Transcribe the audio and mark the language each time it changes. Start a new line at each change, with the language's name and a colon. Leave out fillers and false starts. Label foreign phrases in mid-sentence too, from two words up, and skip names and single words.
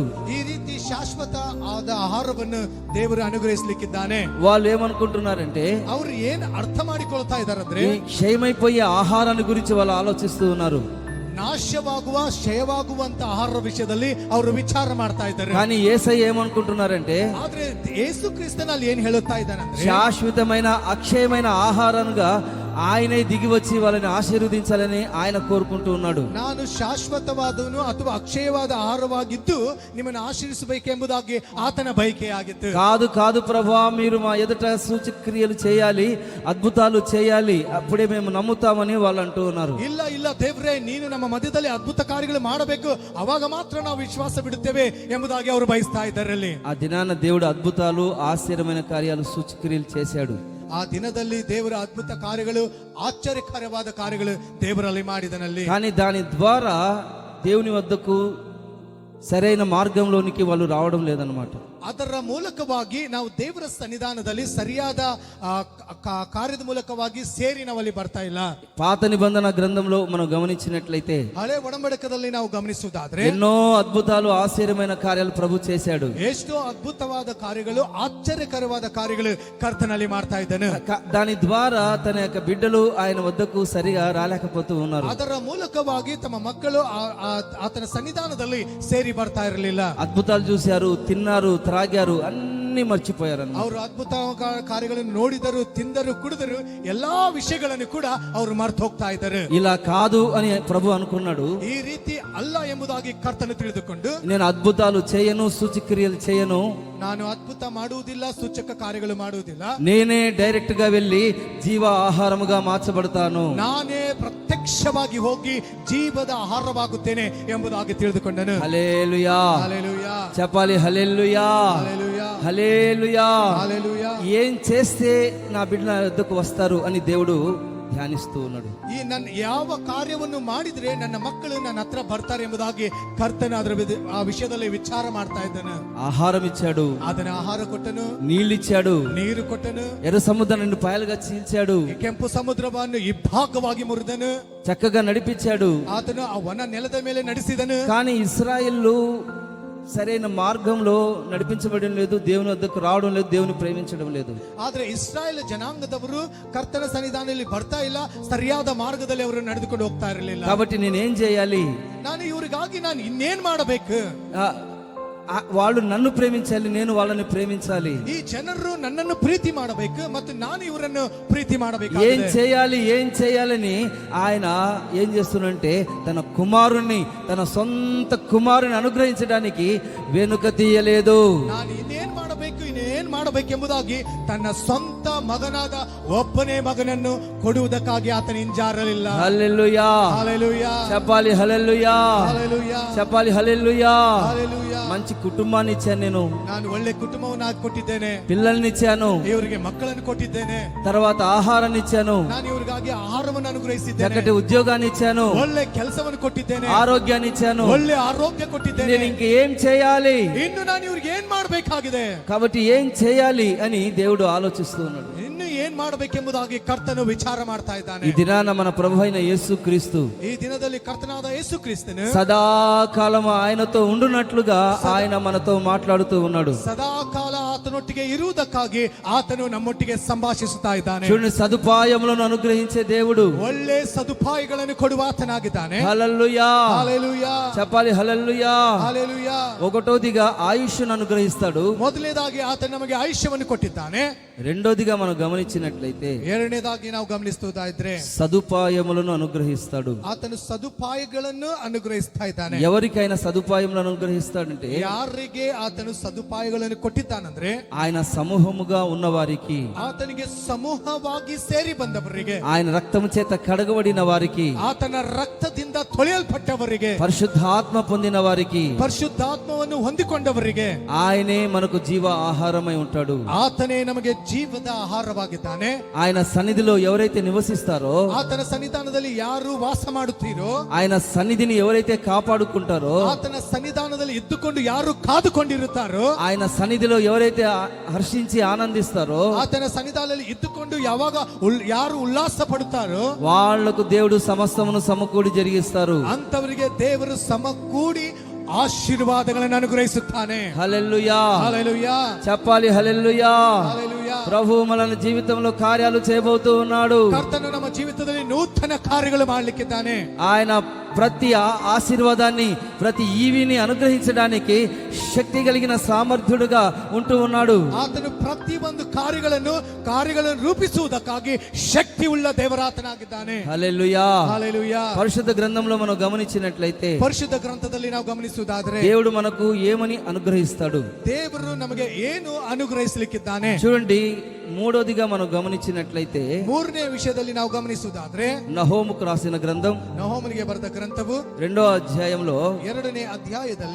Kannada: ಈ ರೀತಿ ಶಾಶ್ವತ ಆದ ಆಹಾರವನ್ನು ದೇವರು ಅನುಗ್ರಹಿಸಲಿಕ್ಕಿದ್ದಾನೆ.
Telugu: వాళ్ళు ఏమనుకుంటున్నారంటే
Kannada: ಅವರು ಏನ್ ಅರ್ಥ ಮಾಡಿಕೊಳ್ತಾ ಇದಾರಂದ್ರೆ
Telugu: ఈ క్షయమైపోయే ಆಹಾరాన్ని ಗುరించి వాళ్ళు ఆలోచిస్తూ ఉన్నారు.
Kannada: ನಾಶವಾಗುವ ಕ್ಷಯವಾಗುವಂತ ಆಹಾರ ವಿಷಯದಲ್ಲಿ ಅವರು ವಿಚಾರ ಮಾಡ್ತಾ ಇದ್ದಾರೆ.
Telugu: కానీ యేసయ్య ఏమనుకుంటున్నారంటే
Kannada: ಆದ್ರೆ ಯೇಸು ಕ್ರಿಸ್ತನಲ್ಲಿ ಏನ್ ಹೇಳುತ್ತಾ ಇದ್ದಾನಂದ್ರೆ
Telugu: శాశ్వతమైన అక్షయమైన ఆహారంగా ఆయనే దిగి వచ్చి వాళ్ళని ఆశీర్వదించాలని ఆయన కోరుకుంటూ ఉన్నాడు.
Kannada: ನಾನು ಶಾಶ್ವತವಾದವನು ಅಥವಾ ಅಕ್ಷಯವಾದ ಆಹಾರವಾಗಿದ್ದು ನಿಮ್ಮನ್ನು ಆಶೀರ್ವಿಸಬೇಕೆಂಬುದಾಗಿ ಆತನ ಬಯಕೆಯಾಗಿತ್ತು.
Telugu: కాదు కాదు ప్రభువా, మీరు మా ఎదుట సూచక్రియలు చేయాలి, అద్భుతాలు చేయాలి, అప్పుడే మేము నమ్ముతామని వాళ్ళు అంటూ ఉన్నారు.
Kannada: ಇಲ್ಲ ಇಲ್ಲ ದೇವ್ರೇ, ನೀನು ನಮ್ಮ ಮಧ್ಯದಲ್ಲಿ ಅದ್ಭುತ ಕಾರ್ಯಗಳು ಮಾಡಬೇಕು, ಅವಾಗ ಮಾತ್ರ ನಾವು ವಿಶ್ವಾಸ ಬಿಡುತ್ತೇವೆ ಎಂಬುದಾಗಿ ಅವರು ಬಯಸ್ತಾ ಇದ್ದಾರೆ. ಅಲ್ಲಿ
Telugu: ఆ దినాన దేవుడు అద్భుతాలు, ఆశ్చర్యమైన కార్యాలు, సూచక్రియలు చేశాడు.
Kannada: ಆ ದಿನದಲ್ಲಿ ದೇವರ ಅದ್ಭುತ ಕಾರ್ಯಗಳು, ಆಶ್ಚರ್ಯಕರವಾದ ಕಾರ್ಯಗಳು ದೇವರಲ್ಲಿ ಮಾಡಿದನಲ್ಲಿ.
Telugu: కానీ దాని ద్వారా దేవుని వద్దకు సరైన మార్గంలోనికి వాళ్ళు రావడం లేదన్నమాట.
Kannada: ಅದರ ಮೂಲಕವಾಗಿ ನಾವು ದೇವರ ಸನ್ನಿಧಾನದಲ್ಲಿ ಸರಿಯಾದ ಕಾರ್ಯದ ಮೂಲಕವಾಗಿ ಸೇರಿ ನಾವಲ್ಲಿ ಬರ್ತಾ ಇಲ್ಲ.
Telugu: పాత నిబంధన గ్రంథంలో మనం గమనించినట్లయితే
Kannada: ಹಳೆ ಒಡಂಬಡಿಕೆಯಲ್ಲಿ ನಾವು ಗಮನಿಸುವುದಾದ್ರೆ
Telugu: ఎన్నో అద్భుతాలు, ఆశ్చర్యమైన కార్యాలు ప్రభు చేశాడు.
Kannada: ಎಷ್ಟೋ ಅದ್ಭುತವಾದ ಕಾರ್ಯಗಳು, ಆಶ್ಚರ್ಯಕರವಾದ ಕಾರ್ಯಗಳು ಕರ್ತನಲ್ಲಿ ಮಾಡ್ತಾ ಇದ್ದಾನೆ.
Telugu: దాని ద్వారా తన యొక్క బిడ్డలు ఆయన వద్దకు సరిగా రాలేకపోతూ ఉన్నారు.
Kannada: ಅದರ ಮೂಲಕವಾಗಿ ತಮ್ಮ ಮಕ್ಕಳು ಆತನ ಸನ್ನಿಧಾನದಲ್ಲಿ ಸೇರಿ ಬರ್ತಾ ಇರಲಿಲ್ಲ.
Telugu: అద్భుతాలు చూశారు, తిన్నారు, త్రాగారు, అన్ని మర్చిపోయారు.
Kannada: ಅವರು ಅದ್ಭುತ ಕಾರ್ಯಗಳನ್ನು ನೋಡಿದರು, ತಿಂದರು, ಕುಡಿದರು, ಎಲ್ಲಾ ವಿಷಯಗಳನ್ನು ಕೂಡ ಅವರು ಮರ್ತು ಹೋಗ್ತಾ ಇದ್ದಾರೆ.
Telugu: ఇలా కాదు అని ప్రభు అనుకున్నాడు.
Kannada: ಈ ರೀತಿ ಅಲ್ಲ ಎಂಬುದಾಗಿ ಕರ್ತನು ತಿಳಿದುಕೊಂಡು,
Telugu: నేను అద్భుతాలు చేయను, సూచక్రియలు చేయను,
Kannada: ನಾನು ಅದ್ಭುತ ಮಾಡುವುದಿಲ್ಲ, ಸೂಚಕ ಕಾರ್ಯಗಳು ಮಾಡುವುದಿಲ್ಲ,
Telugu: నేనే డైరెక్ట్ గా వెళ్ళి జీవ ఆహారముగా మార్చబడతాను.
Kannada: ನಾನೇ ಪ್ರತ್ಯಕ್ಷ ಪ್ರತ್ಯಕ್ಷವಾಗಿ ಹೋಗಿ ಜೀವದ ಆಹಾರವಾಗುತ್ತೇನೆ ಎಂಬುದಾಗಿ ತಿಳಿದುಕೊಂಡನು.
Telugu: హల్లెలూయా. హల్లెలూయా, చెప్పాలి హల్లెలూయా. హల్లెలూయా, హల్లెలూయా. హల్లెలూయా. ఏం చేస్తే నా బిడ్డ నా వద్దకు వస్తారు అని దేవుడు ధ్యానిస్తూ ఉన్నాడు.
Kannada: ಈ ನನ್ನ ಯಾವ ಕಾರ್ಯವನ್ನು ಮಾಡಿದ್ರೆ ನನ್ನ ಮಕ್ಕಳು ನನ್ನ ಹತ್ರ ಬರ್ತಾರೆ ಎಂಬುದಾಗಿ ಕರ್ತನ ಆ ವಿಷಯದಲ್ಲಿ ವಿಚಾರ ಮಾಡ್ತಾ ಇದ್ದಾನೆ.
Telugu: ఆహారం ఇచ్చాడు,
Kannada: ಅದನ್ನ ಆಹಾರ ಕೊಟ್ಟನು,
Telugu: నీళ్ళిచ్చాడు,
Kannada: ನೀರು ಕೊಟ್ಟನು,
Telugu: ఎర్ర సముద్రాన్ని పాయలుగా చీల్చాడు,
Kannada: ಈ ಕೆಂಪು ಸಮುದ್ರವನ್ನು ಇಬ್ಬಾಗವಾಗಿ ಮುರಿದನು,
Telugu: చక్కగా నడిపించాడు.
Kannada: ಆತನು ಆ ವನ ನೆಲದ ಮೇಲೆ ನಡೆಸಿದನು.
Telugu: కానీ ఇశ్రాయేలు సరైన మార్గంలో నడిపించబడడం లేదు, దేవుని వద్దకు రావడం లేదు, దేవుని ప్రేమించడం లేదు.
Kannada: ಆದ್ರೆ ಇಸ್ರಾಯೇಲ್ ಜನಾಂಗದವರು ಕರ್ತನ ಸನ್ನಿಧಾನದಲ್ಲಿ ಬರ್ತಾ ಇಲ್ಲ, ಸರಿಯಾದ ಮಾರ್ಗದಲ್ಲಿ ಅವರು ನಡೆದುಕೊಂಡು ಹೋಗ್ತಾ ಇರಲಿಲ್ಲ.
Telugu: కాబట్టి నేనేం చేయాలి?
Kannada: ನಾನು ಇವರಿಗಾಗಿ ನಾನು ಇನ್ನೇನ್ ಮಾಡಬೇಕು?
Telugu: వాళ్ళు నన్ను ప్రేమించాలి, నేను వాళ్ళని ప్రేమించాలి.
Kannada: ఈ ಜನರು నన్నನ್ನು ప్రీతి ಮಾಡಬೇಕು ಮತ್ತು ನಾನು ಇವರನ್ನು ప్రీతి ಮಾಡಬೇಕು.
Telugu: ఏం చేయాలి, ఏం చేయాలని ఆయన ఏం చేస్తున్నంటే తన కుమారుణ్ణి, తన సొంత కుమారుని అనుగ్రహించడానికి వెనుక తీయలేదు.
Kannada: ನಾನು ಇನ್ನೇನ್ ಮಾಡಬೇಕೆಂಬುದಾಗಿ ತನ್ನ ಸ್ವಂತ ಮಗನಾದ ಒಬ್ಬನೇ ಮಗನನ್ನು ಕೊಡುವುದಕ್ಕಾಗಿ ಆತನ ಹಿಂಜಾರಲಿಲ್ಲ.
Telugu: హల్లెలూయా. హల్లెలూయా, చెప్పాలి హల్లెలూయా. హల్లెలూయా, చెప్పాలి హల్లెలూయా. హల్లెలూయా. మంచి కుటుంబాన్ని ఇచ్చాను నేను,
Kannada: ನಾನು ಒಳ್ಳೆ ಕುಟುಂಬವನ್ನು ಕೊಟ್ಟಿದ್ದೇನೆ,
Telugu: పిల్లల్ని ఇచ్చాను,
Kannada: ಇವರಿಗೆ ಮಕ್ಕಳನ್ನು ಕೊಟ್ಟಿದ್ದೇನೆ,
Telugu: తర్వాత ఆహారాన్ని ఇచ్చాను,
Kannada: ನಾನು ಇವರಿಗಾಗಿ ಆಹಾರವನ್ನು ಅನುಗ್ರಹಿಸಿದ್ದೇನೆ,
Telugu: చక్కటి ఉద్యోగాన్ని ఇచ్చాను,
Kannada: ಒಳ್ಳೆ ಕೆಲಸವನ್ನು ಕೊಟ್ಟಿದ್ದೇನೆ,
Telugu: ఆరోగ్యాన్ని ఇచ్చాను.
Kannada: ಒಳ್ಳೆ ಆರೋಗ್ಯ ಕೊಟ್ಟಿದ್ದೇನೆ.
Telugu: నేను ఇంకేం చేయాలి?
Kannada: ಇನ್ನು ನಾನು ಇವ್ರಿಗೆ ಏನ್ ಮಾಡಬೇಕಾಗಿದೆ?
Telugu: కాబట్టి ఏం చేయాలి అని దేవుడు ఆలోచిస్తూ ఉన్నాడు.
Kannada: ಇನ್ನು ಏನ್ ಮಾಡಬೇಕೆಂಬುದಾಗಿ ಕರ್ತನು ವಿಚಾರ ಮಾಡ್ತಾ ಇದ್ದಾನೆ.
Telugu: ఈ దినాన మన ప్రభు అయిన యేసుక్రీస్తు
Kannada: ಈ ದಿನದಲ್ಲಿ ಕರ್ತನಾದ ಯೇಸು ಕ್ರಿಸ್ತನು
Telugu: సదాకాలం ఆయనతో ఉండునట్లుగా ఆయన మనతో మాట్లాడుతూ ఉన్నాడు.
Kannada: ಸದಾಕಾಲ ಆತನೊಟ್ಟಿಗೆ ಇರುವುದಕ್ಕಾಗಿ ಆತನು ನಮ್ಮೊಟ್ಟಿಗೆ ಸಂಭಾಷಿಸುತ್ತಾ ಇದ್ದಾನೆ.
Telugu: చూడండి, సదుపాయములను అనుగ్రహించే దేవుడు,
Kannada: ಒಳ್ಳೆ ಸದುಪಾಯಗಳನ್ನು ಕೊಡುವ ಆತನಾಗಿದ್ದಾನೆ.
Telugu: హల్లెలూయా. హల్లెలూయా, చెప్పాలి హల్లెలూయా. హల్లెలూయా. ఒకటోదిగా ఆయుష్ను అనుగ్రహిస్తాడు,
Kannada: ಮೊದಲನೇದಾಗಿ ಆತನು ನಮಗೆ ಆಯುಷ್ಯವನ್ನು ಕೊಟ್ಟಿದ್ದಾನೆ.
Telugu: రెండోదిగా మనం గమనించినట్లయితే
Kannada: ಎರಡನೇದಾಗಿ ನಾವು ಗಮನಿಸುತ್ತಾ ಇದ್ರೆ
Telugu: సదుపాయములను అనుగ్రహిస్తాడు.
Kannada: ಆತನು ಸದುಪಾಯಗಳನ್ನು ಅನುಗ್ರಹಿಸ್ತಾ ಇದ್ದಾನೆ.
Telugu: ఎవరికైనా సదుపాయములను అనుగ్రహిస్తాడంటే
Kannada: ಯಾರಿಗೆ ಆತನು ಸದುಪಾಯಗಳನ್ನು ಕೊಟ್ಟಿದ್ದಾನಂದ್ರೆ
Telugu: ఆయన సమూహముగా ఉన్నవారికి,
Kannada: ಆತನಿಗೆ ಸಮೂಹವಾಗಿ ಸೇರಿ ಬಂದವರಿಗೆ,
Telugu: ఆయన రక్తము చేత కడగబడిన వారికి,
Kannada: ಆತನ ರಕ್ತದಿಂದ ತೊಳೆಯಲ್ಪಟ್ಟವರಿಗೆ,
Telugu: పరిశుద్ధాత్మ పొందిన వారికి,
Kannada: ಪರಿಶುದ್ಧಾತ್ಮವನ್ನು ಹೊಂದಿಕೊಂಡವರಿಗೆ
Telugu: ఆయనే మనకు జీవ ఆహారమై ఉంటాడు.
Kannada: ಆತನೇ ನಮಗೆ ಜೀವದ ಆಹಾರವಾಗಿದ್ದಾನೆ.
Telugu: ఆయన సన్నిధిలో ఎవరైతే నివసిస్తారో,
Kannada: ಆತನ ಸನ್ನಿಧಾನದಲ್ಲಿ ಯಾರು ವಾಸ ಮಾಡುತ್ತೀರೋ,
Telugu: ఆయన సన్నిధిని ఎవరైతే కాపాడుకుంటారో,
Kannada: ಆತನ ಸನ್ನಿಧಾನದಲ್ಲಿ ಇದ್ದುಕೊಂಡು ಯಾರು ಕಾದುಕೊಂಡಿರುತ್ತಾರೋ,
Telugu: ఆయన సన్నిధిలో ఎవరైతే హర్షించి ఆనందిస్తారో,
Kannada: ಆತನ ಸನ್ನಿಧಾನದಲ್ಲಿ ಇದ್ದುಕೊಂಡು ಯಾವಾಗ ಯಾರು ಉಲ್ಲಾಸ ಪಡುತ್ತಾರೋ
Telugu: వాళ్లకు దేవుడు సమస్తమును సమకూడి జరిగిస్తారు.
Kannada: ಅಂತವರಿಗೆ ದೇವರು ಸಮಕೂಡಿ ಆಶೀರ್ವಾದಗಳನ್ನು ಅನುಗ್ರಹಿಸುತ್ತಾನೆ.
Telugu: హల్లెలూయా. హల్లెలూయా, చెప్పాలి హల్లెలూయా. హల్లెలూయా. ప్రభు మన జీవితంలో కార్యాలు చేయబోతూ ఉన్నాడు.
Kannada: ಕರ್ತನು ನಮ್ಮ ಜೀವಿತದಲ್ಲಿ ನೂತನ ಕಾರ್ಯಗಳು ಮಾಡಲಿಕ್ಕಿದ್ದಾನೆ.
Telugu: ఆయన ప్రతి ఆశీర్వాదాన్ని, ప్రతి ఈవిని అనుగ్రహించడానికి శక్తి కలిగిన సామర్థ్యుడుగా ఉంటూ ఉన్నాడు.
Kannada: ಆತನು ಪ್ರತಿ ಒಂದು ಕಾರ್ಯಗಳನ್ನು ರೂಪಿಸುವುದಕ್ಕಾಗಿ ಶಕ್ತಿ ಉಳ್ಳ ದೇವರಾತನಾಗಿದ್ದಾನೆ.
Telugu: హల్లెలూయా. హల్లెలూయా. పరిశుద్ధ గ్రంథంలో మనం గమనించినట్లయితే
Kannada: ಪರಿಶುದ್ಧ ಗ್ರಂಥದಲ್ಲಿ ನಾವು ಗಮನಿಸುವುದಾದರೆ
Telugu: దేవుడు మనకు ఏమని అనుగ్రహిస్తాడు?
Kannada: ದೇವರು ನಮಗೆ ಏನು ಅನುಗ್ರಹಿಸಲಿಕ್ಕಿದ್ದಾನೆ?
Telugu: చూడండి, మూడోదిగా మనం గమనించినట్లయితే
Kannada: ಮೂರನೇ ವಿಷಯದಲ್ಲಿ ನಾವು ಗಮನಿಸುವುದಾದ್ರೆ
Telugu: నహోముకు రాసిన గ్రంథం
Kannada: ನಹೂಮನಿಗೆ ಬರೆದ ಗ್ರಂಥವು
Telugu: 2వ అధ్యాయంలో
Kannada: 2ನೇ ಅಧ್ಯಾಯದಲ್ಲಿ